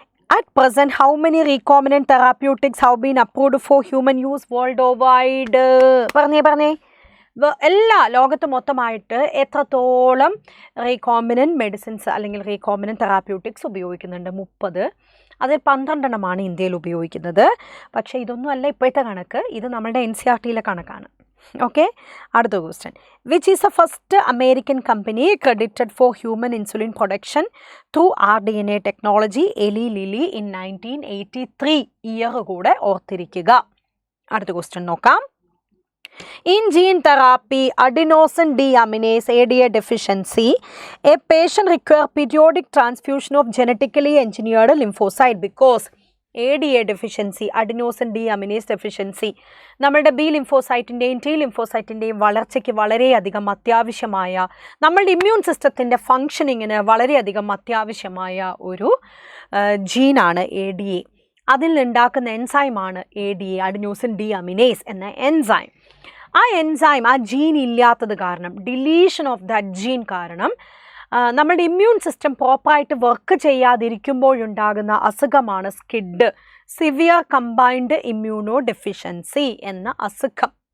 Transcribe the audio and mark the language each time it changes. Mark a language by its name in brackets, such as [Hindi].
[English] At present, how many recombinant therapeutics have been approved for human use worldwide? [Malayalam] പറഞ്ഞേ. എല്ലാ ലോകത്ത് മൊത്തമായിട്ട് എത്രത്തോളം റീകോമ്പിനൻറ്റ് മെഡിസിൻസ് അല്ലെങ്കിൽ റീകോമ്പിനൻറ്റ് തെറാപ്യൂട്ടിക്സ് ഉപയോഗിക്കുന്നുണ്ട്? 30. അതിൽ 12 ഇന്ത്യയിൽ ഉപയോഗിക്കുന്നത്. പക്ഷേ ഇതൊന്നും അല്ല ഇപ്പോഴത്തെ കണക്ക്, ഇത് നമ്മുടെ NCERTയിലെ കണക്കാണ്. ഓക്കെ, അടുത്ത question. [English] Which is a first American company credited for human insulin production through RDNA technology? [Malayalam] എലി ലിലി ഇൻ 1983. ഇയർ കൂടെ ഓർത്തിരിക്കുക. അടുത്ത ക്വസ്റ്റ്യൻ നോക്കാം. [English] In gene therapy, adenosine deaminase ADA deficiency, a patient requires periodic transfusion of genetically engineered lymphocyte because ADA deficiency, adenosine deaminase deficiency, [Malayalam] നമ്മളുടെ B ലിംഫോസൈറ്റിൻ്റെയും T ലിംഫോസൈറ്റിൻ്റെയും വളർച്ചയ്ക്ക് വളരെയധികം അത്യാവശ്യമായ, നമ്മളുടെ ഇമ്മ്യൂൺ സിസ്റ്റത്തിൻ്റെ ഫങ്ഷനിങ്ങിന് വളരെയധികം അത്യാവശ്യമായ ഒരു ജീനാണ് ADA. അതിൽ നിന്നുണ്ടാക്കുന്ന എൻസൈമാണ് ADA, അഡിനോസിൻ ഡീഅമിനേസ് എന്ന എൻസൈം. ആ എൻസൈം, ആ ജീൻ ഇല്ലാത്തത് കാരണം, ഡിലീഷൻ ഓഫ് ദാറ്റ് ജീൻ കാരണം നമ്മുടെ ഇമ്മ്യൂൺ സിസ്റ്റം പ്രോപ്പറായിട്ട് വർക്ക് ചെയ്യാതിരിക്കുമ്പോഴുണ്ടാകുന്ന അസുഖമാണ് skid, severe combined immuno deficiency എന്ന അസുഖം.